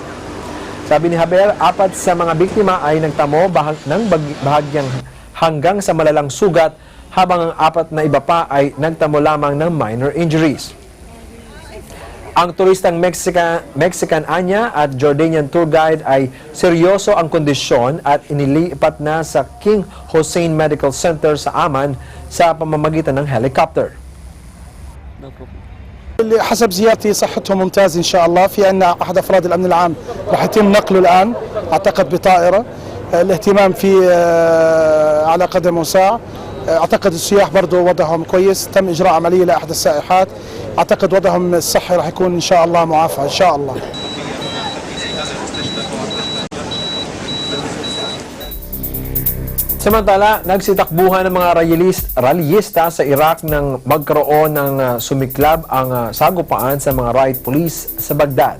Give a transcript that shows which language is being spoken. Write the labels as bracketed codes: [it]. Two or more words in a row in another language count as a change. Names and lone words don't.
[tl] Sabi ni Haber, 4 sa mga biktima ay nagtamo ng bahagyang hanggang sa malalang sugat habang ang 4 na iba pa ay nagtamo lamang ng [en] minor injuries. [tl] Ang turistang Mexican Anya at Jordanian tour guide ay seryoso ang kondisyon at inilipat na sa King Hussein Medical Center sa Amman sa pamamagitan ng helicopter. [ar] حسب زيارتي صحتهم ممتاز ان شاء الله. في عندنا احد افراد الامن العام راح يتم نقله الان اعتقد بطائره. الاهتمام في على قدم وساق. اعتقد السياح برضه وضعهم كويس. تم اجراء عمليه لاحد السائحات. اعتقد وضعهم الصحي راح يكون ان شاء الله معافى ان شاء الله. [tl] Samantala, nagsitakbuhan ng mga rallyista sa Iraq nang magkaroon ng sumiklab ang sagupaan sa mga riot police sa Baghdad.